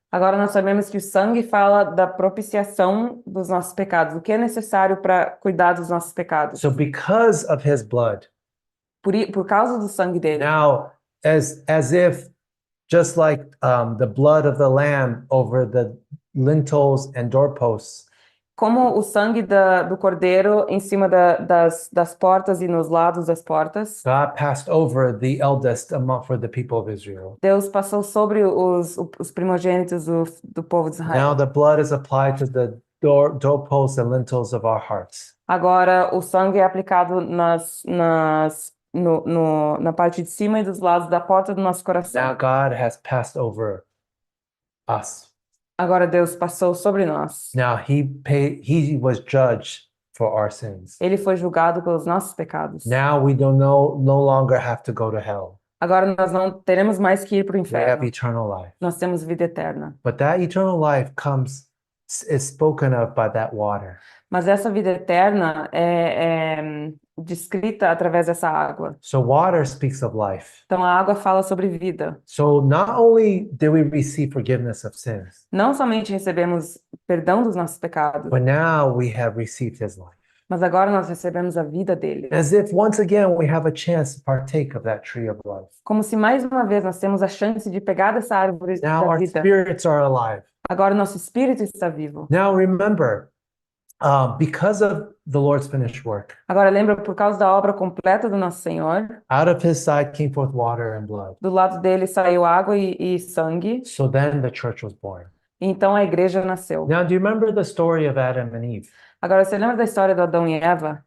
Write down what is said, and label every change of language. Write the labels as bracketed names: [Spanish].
[Portuguese] Agora nós sabemos que o sangue fala da propiciação dos nossos pecados, o que é necessário para cuidar dos nossos pecados. [English] So because of his blood, [Portuguese] Por causa do sangue dele. [English] now as if just like the blood of the lamb over the lintels and doorposts, [Portuguese] Como o sangue do cordeiro em cima das portas e nos lados das portas, [English] God passed over the eldest for the people of Israel. [Portuguese] Deus passou sobre os primogênitos do povo de [English] Now the blood is applied to the doorposts and lintels of our hearts. [Portuguese] Agora o sangue é aplicado na parte de cima e dos lados da porta do nosso coração. [English] Now God has passed over us. [Portuguese] Agora Deus passou sobre nós. [English] Now he was judged for our sins. [Portuguese] Ele foi julgado pelos nossos pecados. [English] Now we no longer have to go to hell. [Portuguese] Agora nós não teremos mais que ir para o [English] We have eternal life. [Portuguese] Nós temos vida eterna. [English] But that eternal life is spoken of by that water. [Portuguese] Mas essa vida eterna é descrita através dessa água. [English] So water speaks of life. [Portuguese] Então a água fala sobre vida. [English] So not only do we receive forgiveness of sins, [Portuguese] Não somente recebemos perdão dos nossos pecados, [English] but now we have received his life. [Portuguese] Mas agora nós recebemos a vida dele. [English] As if once again we have a chance to partake of that tree of life. [Portuguese] Como se mais uma vez nós temos a chance de pegar dessa árvore [English] Now our [Portuguese] vida. [English] spirits are alive. [Portuguese] Agora nosso espírito está vivo. [English] Now remember, because of the Lord's finished work, [Portuguese] Agora lembra, por causa da obra completa do nosso Senhor, [English] out of his side came forth water and blood. [Portuguese] do lado dele saiu água e sangue, [English] So then the church was born. [Portuguese] e então a igreja nasceu. [English] Now, do you remember the story of Adam and Eve? [Portuguese] Agora você lembra da história do Adão e Eva?